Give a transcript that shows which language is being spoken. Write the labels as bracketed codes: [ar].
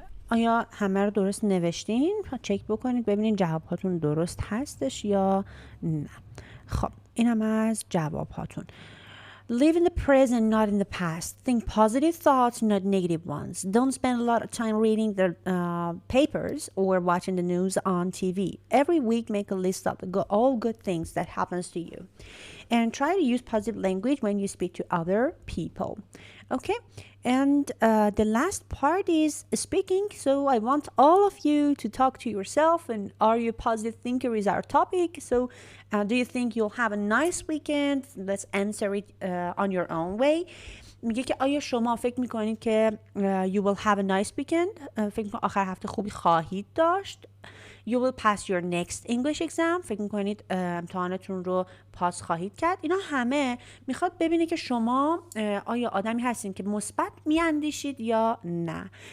[fa] آیا همه رو درست نوشتین؟ چک بکنید ببینید جواب هاتون درست هستش یا نه. خب اینم از جواب هاتون. [en] Live in the present, not in the past. Think positive thoughts, not negative ones. Don't spend a lot of time reading the papers or watching the news on TV. Every week, make a list of all good things that happens to you. And try to use positive language when you speak to other people. Okay? And the last part is speaking. So I want all of you to talk to yourself. And are you a positive thinker is our topic. So do you think you'll have a nice weekend? Let's answer it on your own way. [fa] میگه که آیا شما فکر میکنید که [en] you will have a nice weekend؟ [fa] فکر میکنید آخر هفته خوبی خواهید داشت؟ [en] You will pass your next English exam. [fa] فکر میکنید امتحانتون رو پاس خواهید کرد. اینا همه میخواد ببینه که شما آیا آدمی هستین که مثبت میاندیشید یا نه.